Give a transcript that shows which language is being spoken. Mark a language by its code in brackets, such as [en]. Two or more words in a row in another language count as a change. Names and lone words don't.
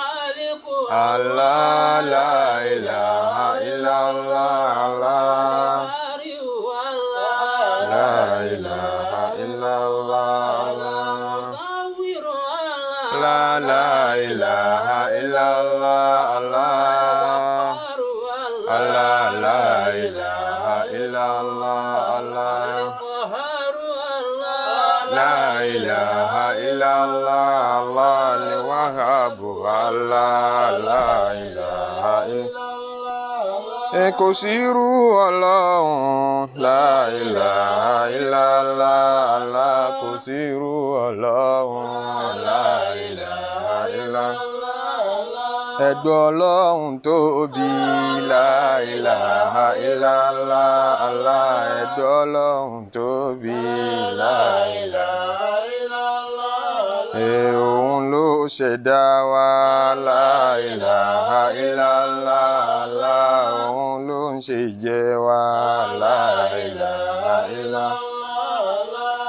[ar] الله لا إله إلا الله لا إله إلا الله لا إله إلا الله الله لا إله إلا الله لا إله إلا الله الوهاب الله لا إله إلا [yo] kò sí irú Ọlọ́run [ar] لا إله إلا الله [yo] kò sí irú Ọlọ́run la [ar] إله إلا الله [yo] ẹ̀gbọ́n Ọlọ́run tóbi [ar] لا إله إلا الله [yo] ẹ̀gbọ́n Ọlọ́run tóbi [ar] لا إله إلا الله [yo] òun ló ṣẹ̀dá wa [ar] لا إله إلا الله [yo] òun ló ń ṣe ìjẹ wa [ar] لا إله إلا الله.